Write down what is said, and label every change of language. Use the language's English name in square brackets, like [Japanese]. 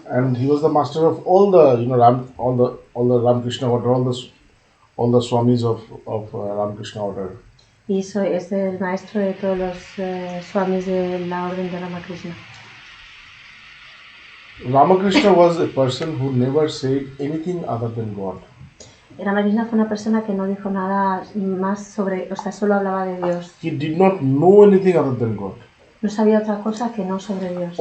[English] And he was the master of all the all the Ramakrishna order, all the Swamis of Ramakrishna order. [Spanish] Y es el maestro de todos los Swamis de la orden de Ramakrishna. [English] Ramakrishna was a person who never said anything other than God. [Spanish] Ramakrishna fue una persona que no dijo nada más sobre, o sea, solo hablaba de Dios. [English] He did not know anything other than God. [Spanish] No sabía otra cosa que no sobre Dios.